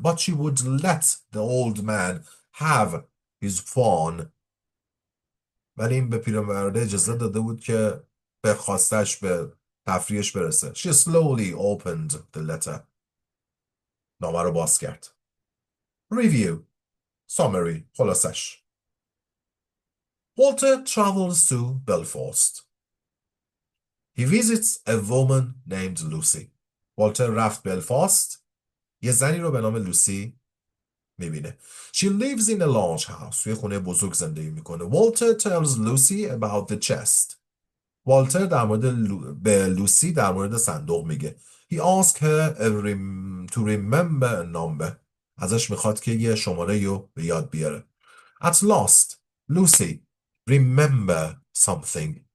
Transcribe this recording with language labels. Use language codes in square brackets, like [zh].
[en] But she would let the old man have his fun. [fa] ولی این به پیرمرده اجازه داده بود که به خواستش، به تفریحش برسه. [en] She slowly opened the letter. [fa] نامه رو باز کرد. [en] Review. Summary. [fa] خلاصش. [en] Walter travels to Belfast. He visits a woman named Lucy. [fa] والتر رفت بلفاست. یه زنی رو به نام لوسی میبینه. [en] She lives in a large house. [fa] توی خونه بزرگ زندگی میکنه. [en] Walter tells Lucy about the chest. [fa] والتر در مورد به لوسی در مورد صندوق میگه. [en] He asks her to remember a number. [fa] ازش میخواد که یه شماره رو به یاد بیاره. [en] At last, Lucy remember something.